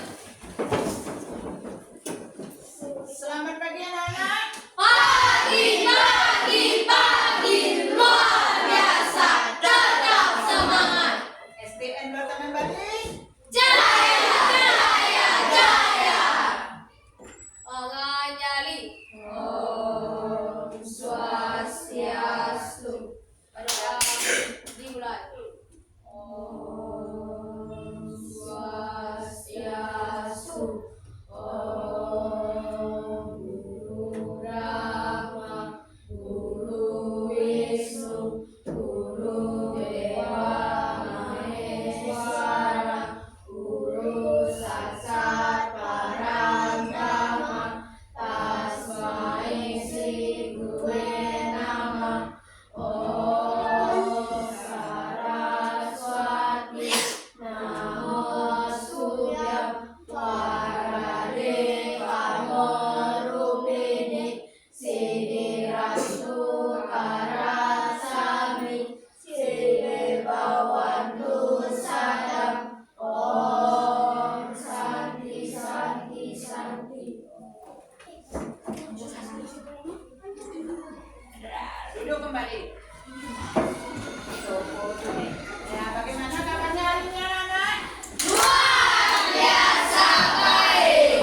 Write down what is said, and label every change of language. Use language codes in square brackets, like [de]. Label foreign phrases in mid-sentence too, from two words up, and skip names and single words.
[id] Selamat pagi anak-anak. Pagi luar biasa. Tetap semangat. SDN Taman Bali. Jaya. Orang nyali. [sa] Om Swastiastu. [id] Pada dimulai. [sa] Om Swastiastu. Om Guru Brahma, Guru Wisnu, Guru Dewa Maheswara, Guru Saksat Parangbrahma, Tasmai Sri Gurave Namah. Om Saraswati Namastutyam Varade Kamorupini Siddhirastu Karasami Siddhi Bhavantu Sadam. Om Santi Santi Santi. [id] Duduk kembali. Ya, bagaimana kabarnya hari ini anak-anak? Luar biasa baik.